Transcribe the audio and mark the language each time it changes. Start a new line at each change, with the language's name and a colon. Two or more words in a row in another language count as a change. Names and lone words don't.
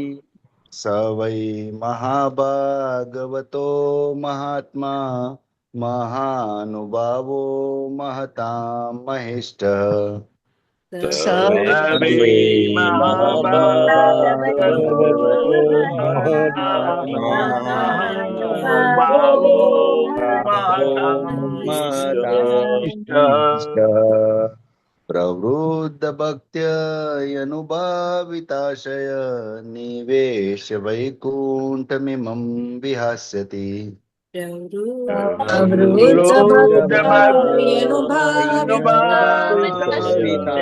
Sanskrit: સવૈ મહાભાગવતો મહાત્મા મહાનુભાવો મહતા મહિષ્ઠ. સવે મહાભાગવતો મહાત્મા મહાનુભાવો મહતા મહિષ્ઠ. प्रवृद्ध भक्त्यनुभाविताशय निवेश वैकुण्ठमिमं विहास्यति प्रवृत्त प्रवृद्ध भक्त्यनुभाविताशये